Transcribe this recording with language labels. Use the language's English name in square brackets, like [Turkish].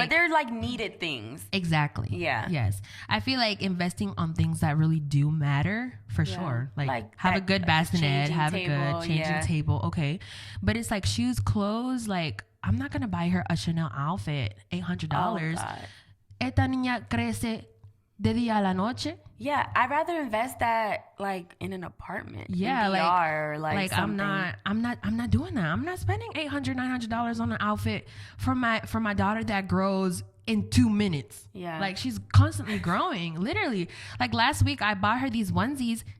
[English] But they're like needed things. Exactly. Yeah. Yes. I feel like investing on things that really do matter for sure. Like have a good bassinet, have a good changing table. Okay. But it's like shoes, clothes, like I'm not going to buy her a Chanel outfit, $800. Oh, God. [Spanish] Esta niña crece de día a la noche. [English] Yeah, I'd rather invest that like in an apartment. Yeah, in VR, like something. I'm not doing that. I'm not spending $800, $900 on an outfit for my daughter that grows in 2 minutes. Yeah, like she's constantly growing. Literally, like last week I bought her these onesies.